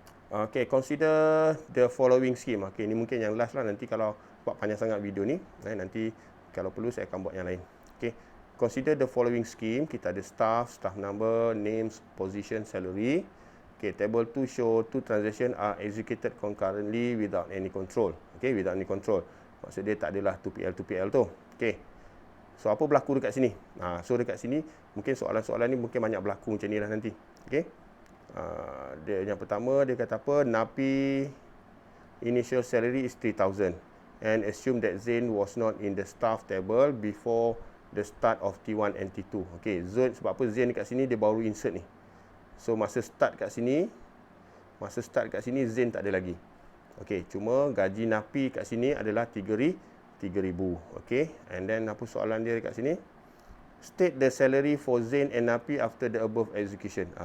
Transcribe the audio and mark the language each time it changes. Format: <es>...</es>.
<ms>Okay,</ms> <en>consider the following scheme.</en> <ms>Okay, ni mungkin yang last lah, nanti kalau buat panjang sangat video ni, nanti kalau perlu saya akan buat yang lain.</ms> <en>Okay, consider the following scheme.</en> <ms>Kita ada</ms> <en>staff number, names, position, salary. Okay, table 2 show 2 transactions are executed concurrently without any control. Okay, without any control.</en> <ms>Maksud dia tak adalah 2PL tu. Okay.</ms> <en>So</en> <ms>apa berlaku dekat sini? So dekat sini mungkin soalan-soalan ni mungkin banyak berlaku macam ni lah nanti. Okey. Dia yang pertama dia kata apa?</ms> <en>Napi initial salary is 3,000 and assume that Zain was not in the staff table before the start of T1 and T2.</en> <ms>Okey, Zain sebab apa Zain dekat sini dia baru insert ni. So masa start kat sini Zain tak ada lagi. Okey, cuma gaji Napi kat sini adalah 3,000. Okay,</ms> <en>and then</en> <ms>apa soalan dia dekat sini?</ms> <en>State the salary for Zain and Napi after the above execution.</en>